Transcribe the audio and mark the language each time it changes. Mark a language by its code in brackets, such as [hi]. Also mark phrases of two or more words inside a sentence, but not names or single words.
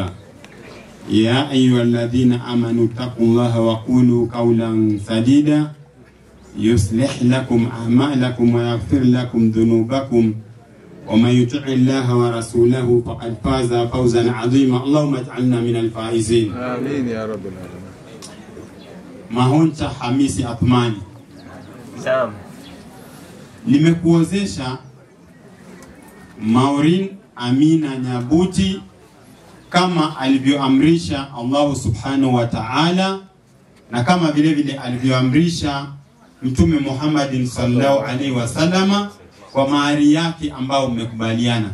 [ar] يا أيها الذين آمنوا اتقوا الله وقولوا قولا سديدا يصلح لكم أعمالكم ويغفر لكم ذنوبكم ومن يطع الله ورسوله فقد فاز فوزا عظيما. اللهم اجعلنا من الفائزين آمين يا رب العالمين. [sw] Mahoncha Hamisi Athmani. Naam. limekuozesha Maureen Amina Nyabuti kama alivyoamrisha [ar] الله سبحانه وتعالى, [sw] na kama vile vile alivyoamrisha Mtume Muhammadin [ar] صلى الله عليه وسلم [sw] kwa mahari yake ambao mmekubaliana.